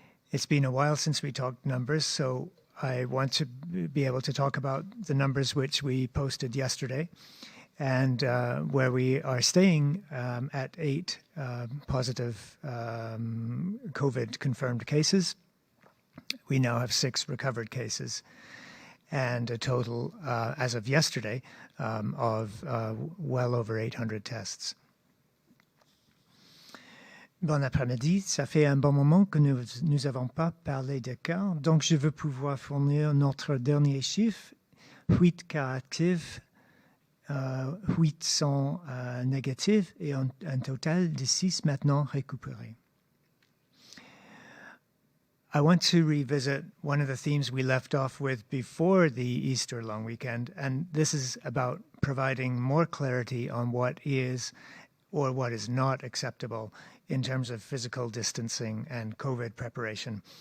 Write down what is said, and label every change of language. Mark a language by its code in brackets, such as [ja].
[en] It's been a while since we talked numbers, so I want to be able to talk about the numbers which we posted yesterday and where we are staying at 8 positive COVID-confirmed cases. We now have 6 recovered cases and a total, as of yesterday, of well over 800 tests. [fr] Bon après-midi, ça fait un bon moment que nous n'avons pas parlé de cas, donc je veux pouvoir fournir notre dernier chiffre, 8 cas actifs, 800 négatifs et un total de 6 maintenant récupérés. [en] I want to revisit one of the themes we left off with before the Easter long weekend, and this is about providing more clarity on what is or what is not acceptable in terms of physical distancing and COVID preparation.